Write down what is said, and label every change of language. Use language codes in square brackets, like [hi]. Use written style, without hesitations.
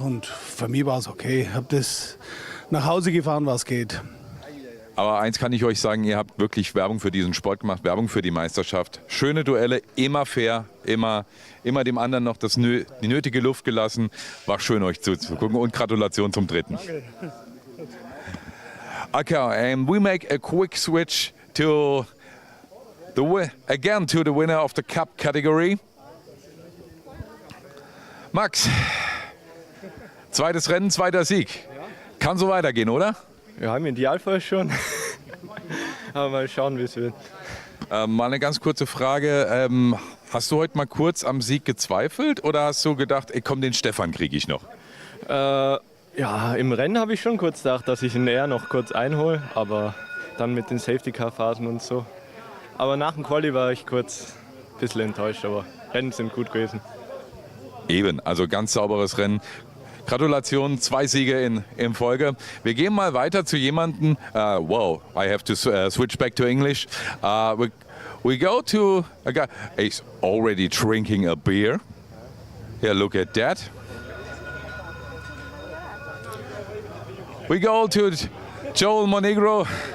[de] Und für mich war es okay. Ich habe das nach Hause gefahren, was geht. Aber eins kann ich euch sagen, ihr habt wirklich Werbung für diesen Sport gemacht, Werbung für die Meisterschaft. Schöne Duelle, immer fair, immer dem anderen noch die nötige Luft gelassen. War schön, euch zuzugucken und Gratulation zum 3. Danke. [en] Okay, and we make a quick switch to the winner of the Cup category. [de] Max, zweites Rennen, 2. Sieg. Kann so weitergehen, oder? Ja, im Idealfall schon. Aber mal schauen, wie es wird. Mal eine ganz kurze Frage. Hast du heute mal kurz am Sieg gezweifelt oder hast du gedacht, ey, komm, den Stefan kriege ich noch? Ja, im Rennen habe ich schon kurz gedacht, dass ich ihn eher noch kurz einhole, aber dann mit den Safety-Car-Phasen und so. Aber nach dem Quali war ich kurz ein bisschen enttäuscht, aber Rennen sind gut gewesen. Eben, also ganz sauberes Rennen. Gratulation, 2 Siege in Folge. Wir gehen mal weiter zu jemandem. [en] Wow, I have to switch back to English. We go to a guy. He's already drinking a beer. Yeah, look at that. We go to Joel Monegro.